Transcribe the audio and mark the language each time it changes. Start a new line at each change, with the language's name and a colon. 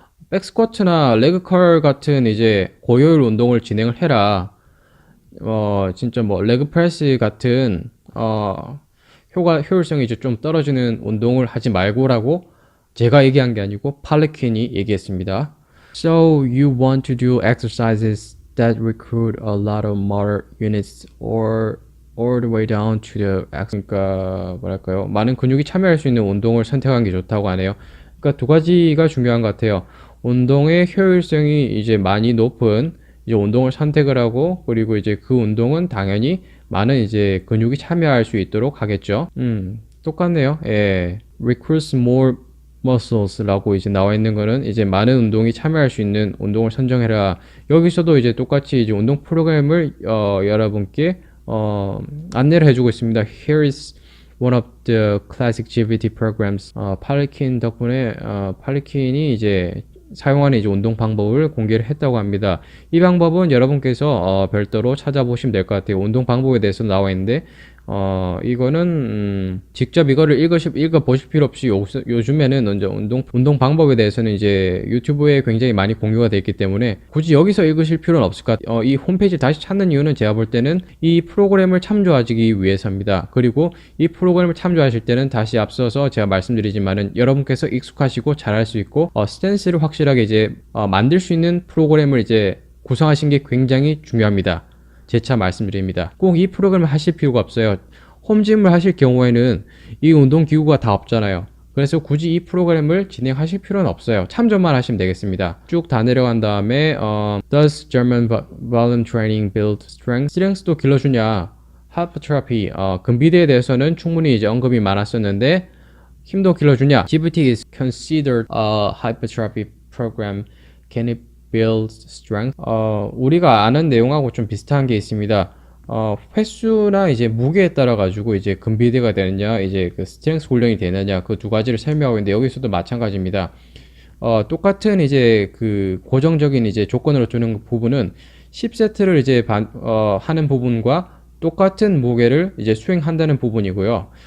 Korean: 백스쿼트나 레그컬 같은 이제 고효율 운동을 진행을 해라. 진짜 뭐 레그프레스 같은 효율성이 이제 좀 떨어지는 운동을 하지 말고라고 제가 얘기한 게 아니고 팔레킨이 얘기했습니다.
English: So you want to do exercises that recruit a lot of motor units or all the way down to the
Korean: 그러니까 뭐랄까요? 많은 근육이 참여할 수 있는 운동을 선택하는 게 좋다고 하네요. 그러니까 두 가지가 중요한 것 같아요. 운동의 효율성이 이제 많이 높은 이제 운동을 선택을 하고 그리고 이제 그 운동은 당연히 많은 이제 근육이 참여할 수 있도록 하겠죠. 똑같네요. 예.
English: Recruits more muscles
Korean: 라고 이제 나와 있는 거는 이제 많은 운동이 참여할 수 있는 운동을 선정해라. 여기서도 이제 똑같이 이제 운동 프로그램을 여러분께 안내를 해주고 있습니다.
English: Here is one of the classic GBT programs.
Korean: 팔리킨 덕분에 팔리킨이 이제 사용하는 이제 운동 방법을 공개를 했다고 합니다. 이 방법은 여러분께서 별도로 찾아보시면 될 것 같아요. 운동 방법에 대해서 나와 있는데 이거는 직접 이거를 읽어보실 필요 없이 요즘에는 이제 운동 방법에 대해서는 이제 유튜브에 굉장히 많이 공유가 되어 있기 때문에 굳이 여기서 읽으실 필요는 없을 것 같아요. 이 홈페이지 다시 찾는 이유는 제가 볼 때는 이 프로그램을 참조하기 위해서입니다. 그리고 이 프로그램을 참조하실 때는 다시 앞서서 제가 말씀드리지만은 여러분께서 익숙하시고 잘할 수 있고 스탠스를 확실하게 이제 만들 수 있는 프로그램을 이제 구성하신 게 굉장히 중요합니다. 재차 말씀드립니다. 꼭 이 프로그램을 하실 필요가 없어요. 홈짐을 하실 경우에는 이 운동기구가 다 없잖아요. 그래서 굳이 이 프로그램을 진행하실 필요는 없어요. 참조만 하시면 되겠습니다. 쭉 다 내려간 다음에
English: Does German volume training build strength?
Korean: 스트렝스도 길러주냐? Hypertrophy, 근비대에 대해서는 충분히 이제 언급이 많았었는데 힘도 길러주냐?
English: GBT is considered a hypertrophy program. Can it build strength?
Korean: 우리가 아는 내용하고 좀 비슷한 게 있습니다. 횟수나 이제 무게에 따라 가지고 이제 근비대가 되느냐, 이제 그 스트렝스 훈련이 되느냐, 그 두 가지를 설명하고 있는데 여기서도 마찬가지입니다. 똑같은 이제 그 고정적인 이제 조건으로 주는 부분은 10세트를 이제 하는 부분과 똑같은 무게를 이제 수행한다는 부분이고요.